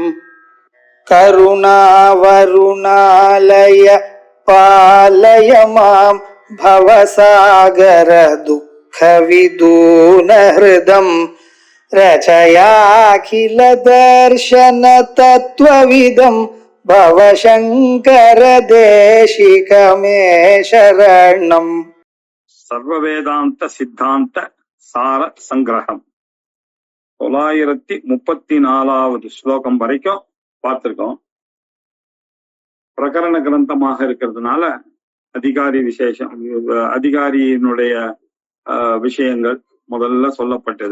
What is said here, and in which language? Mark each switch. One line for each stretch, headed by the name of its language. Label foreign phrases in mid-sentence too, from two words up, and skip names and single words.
Sanskrit: करुणावरुणालय पालय मां भवसागर दुःखविदून हृदं रचयाखिल दर्शन तत्त्वविदं भवशङ्कर देशिकमे शरणम्.
Tamil: சர்வவேதாந்த சித்தாந்த சார சங்கிரகம் 934வது ஸ்லோகம் வரைக்கும் பார்த்திருக்கோம். பிரகரண கிரந்தமாக இருக்கிறதுனால அதிகாரியினுடைய விஷயங்கள் முதல்ல சொல்லப்பட்டது.